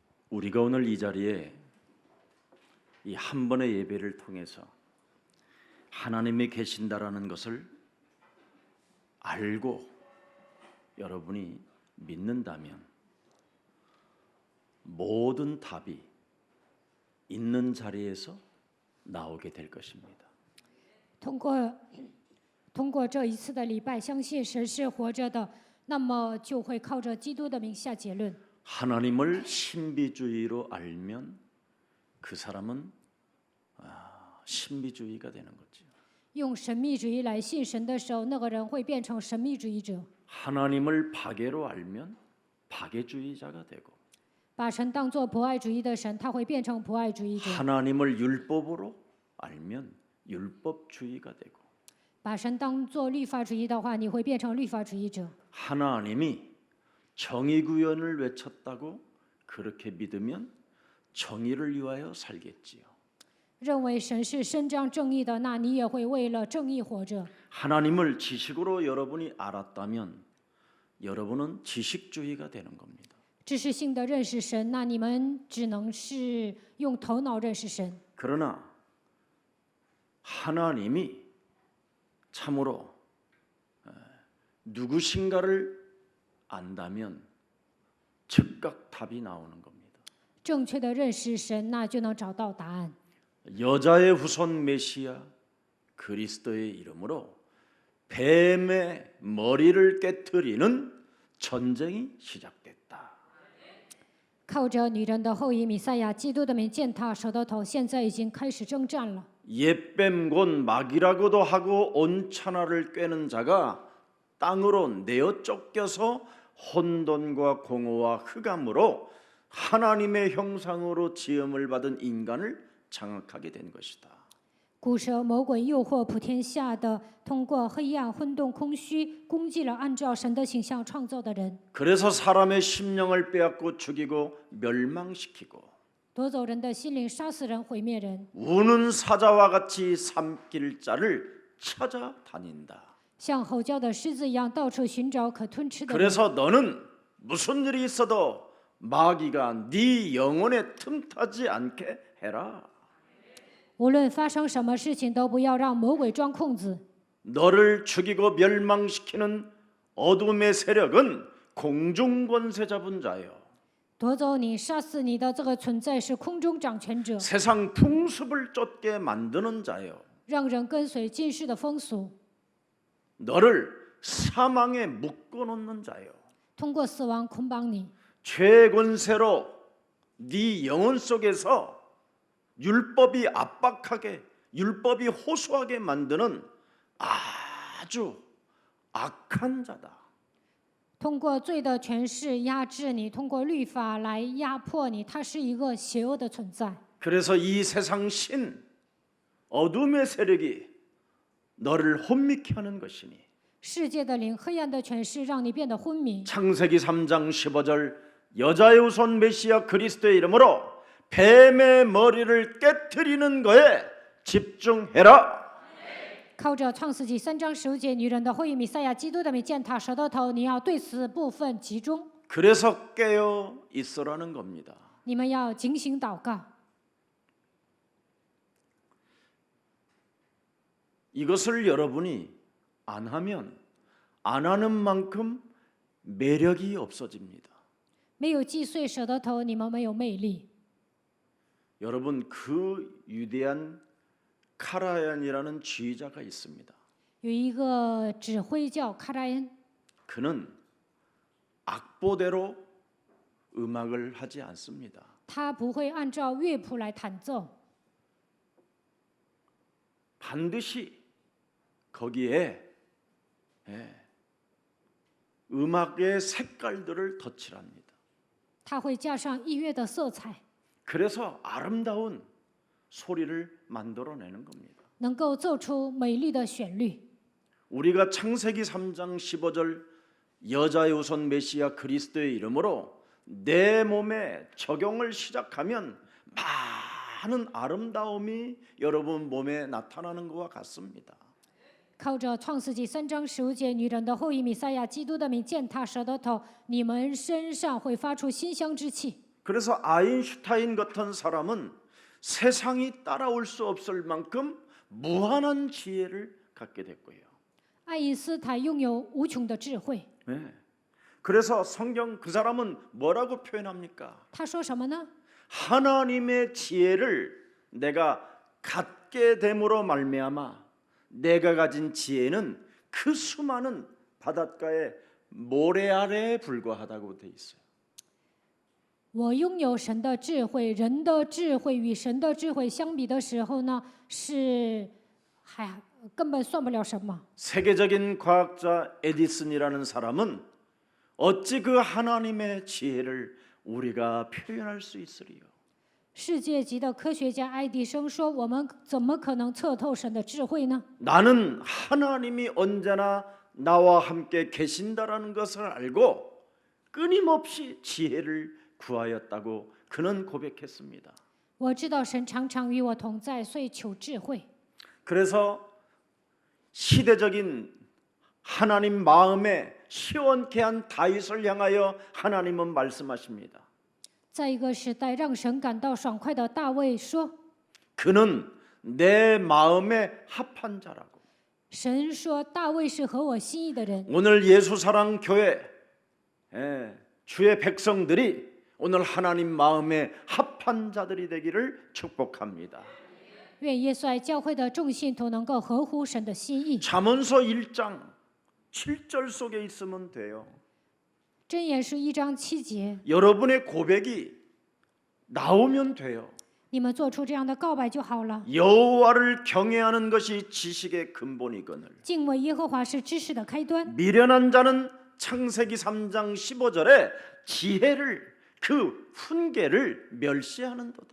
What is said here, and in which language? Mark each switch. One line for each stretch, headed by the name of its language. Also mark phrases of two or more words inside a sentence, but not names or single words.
Korean: 우리가 오늘 이 자리에 이 한 번의 예배를 통해서 하나님이 계신다라는 것을 알고 여러분이 믿는다면 모든 답이 있는 자리에서 나오게 될 것입니다.
Chinese: 通过这一次的礼拜，相信神是活着的，那么就会靠着基督的名下结论。
Korean: 하나님을 신비주의로 알면 그 사람은 신비주의가 되는 거죠.
Chinese: 用神秘主义来信神的时候，那个人会变成神秘主义者；
Korean: 하나님을 박애로 알면 박애주의자가 되고
Chinese: 把神当作博爱主义的神，他会变成博爱主义者；
Korean: 하나님을 율법으로 알면 율법주의가 되고
Chinese: 把神当作律法主义的话，你会变成律法主义者；
Korean: 하나님이 정의구현을 외쳤다고 그렇게 믿으면 정의를 위하여 살겠지요.
Chinese: 认为神是伸张正义的，那你也会为了正义活着。
Korean: 하나님을 지식으로 여러분이 알았다면 여러분은 지식주의가 되는 겁니다.
Chinese: 知识性的认识神，那你们只能是用头脑认识神。
Korean: 그러나 하나님이 참으로 누구신가를 안다면 즉각 답이 나오는 겁니다.
Chinese: 正确的认识神，那就能找到答案。
Korean: 여자의 후손 메시아 그리스도의 이름으로 뱀의 머리를 깨트리는 전쟁이 시작됐다.
Chinese: 靠着女人的后裔弥赛亚基督的名践踏蛇的头，现在已经开始征战了。
Korean: 옛뱀 곧 마귀라고도 하고 온 천하를 꿰는 자가 땅으로 내어 쫓겨서 혼돈과 공허와 흑암으로 하나님의 형상으로 지음을 받은 인간을 장악하게 된 것이다.
Chinese: 古蛇魔鬼诱惑普天下的，通过黑暗、混沌、空虚，攻击了按照神的形象创造的人，
Korean: 그래서 사람의 심령을 빼앗고 죽이고 멸망시키고
Chinese: 夺走人的心灵，杀死人，毁灭人，
Korean: 우는 사자와 같이 삼킬 자를 찾아다닌다.
Chinese: 像吼叫的狮子一样，到处寻找可吞吃的人。
Korean: 그래서 너는 무슨 일이 있어도 마귀가 네 영혼에 틈타지 않게 해라.
Chinese: 无论发生什么事情，都不要让魔鬼钻空子。
Korean: 너를 죽이고 멸망시키는 어둠의 세력은 공중권세 잡은 자요.
Chinese: 夺走你、杀死你的这个存在是空中掌权者，
Korean: 세상 풍습을 쫓게 만드는 자요.
Chinese: 让人跟随今世的风俗，
Korean: 너를 사망에 묶어놓는 자요.
Chinese: 通过死亡捆绑你，
Korean: 죄의 권세로 네 영혼 속에서 율법이 압박하게, 율법이 호소하게 만드는 아주 악한 자다.
Chinese: 通过罪的权势压制你，通过律法来压迫你，它是一个邪恶的存在。
Korean: 그래서 이 세상 신, 어둠의 세력이 너를 혼미케 하는 것이니
Chinese: 世界的灵、黑暗的权势让你变得昏迷。
Korean: 창세기 3장 15절 여자의 후손 메시아 그리스도의 이름으로 뱀의 머리를 깨트리는 거에 집중해라.
Chinese: 靠着创世纪3章15节，女人的后裔弥赛亚基督的名践踏蛇的头，你要对此部分集中。
Korean: 그래서 깨어 있으라는 겁니다.
Chinese: 你们要警醒祷告。
Korean: 이것을 여러분이 안 하면 안 하는 만큼 매력이 없어집니다.
Chinese: 没有击碎蛇的头，你们没有魅力。
Korean: 여러분 그 위대한 카라얀이라는 지휘자가 있습니다.
Chinese: 有一个指挥叫卡拉恩，
Korean: 그는 악보대로 음악을 하지 않습니다.
Chinese: 他不会按照乐谱来弹奏，
Korean: 반드시 거기에 음악의 색깔들을 덧칠합니다.
Chinese: 他会加上音乐的色彩，
Korean: 그래서 아름다운 소리를 만들어내는 겁니다.
Chinese: 能够奏出美丽的旋律。
Korean: 우리가 창세기 3장 15절 여자의 후손 메시아 그리스도의 이름으로 내 몸에 적용을 시작하면 많은 아름다움이 여러분 몸에 나타나는 것과 같습니다.
Chinese: 靠着创世纪3章15节，女人的后裔弥赛亚基督的名践踏蛇的头，你们身上会发出馨香之气。
Korean: 그래서 아인슈타인 같은 사람은 세상이 따라올 수 없을 만큼 무한한 지혜를 갖게 됐고요.
Chinese: 爱因斯坦拥有无穷的智慧。
Korean: 네. 그래서 성경 그 사람은 뭐라고 표현합니까?
Chinese: 他说什么呢？
Korean: 하나님의 지혜를 내가 갖게 됨으로 말미암아 내가 가진 지혜는 그 수많은 바닷가의 모래 아래에 불과하다고 돼 있어요.
Chinese: 我拥有神的智慧，人的智慧与神的智慧相比的时候呢，根本算不了什么。
Korean: 세계적인 과학자 에디슨이라는 사람은 어찌 그 하나님의 지혜를 우리가 표현할 수 있으리요?
Chinese: 世界级的科学家爱迪生说：“我们怎么可能测透神的智慧呢？
Korean: 나는 하나님이 언제나 나와 함께 계신다라는 것을 알고 끊임없이 지혜를 구하였다고 그는 고백했습니다.
Chinese: 我知道神常常与我同在，所以求智慧。
Korean: 그래서 시대적인 하나님 마음에 시원케 한 다윗을 향하여 하나님은 말씀하십니다.
Chinese: 在一个时代，让神感到爽快的大卫说
Korean: 그는 내 마음에 합한 자라고.
Chinese: 神说大卫是合我心意的人。
Korean: 오늘 예수사랑 교회 주의 백성들이 오늘 하나님 마음에 합한 자들이 되기를 축복합니다.
Chinese: 愿耶稣爱教会的众信徒能够合乎神的心意。
Korean: 잠언서 1장 7절 속에 있으면 돼요.
Chinese: 箴言书1章7节，
Korean: 여러분의 고백이 나오면 돼요.
Chinese: 你们做出这样的告白就好了。
Korean: 여호와를 경외하는 것이 지식의 근본이거늘
Chinese: 敬畏耶和华是知识的开端。
Korean: 미련한 자는 창세기 3장 15절에 지혜를 그 훈계를 멸시하는도다.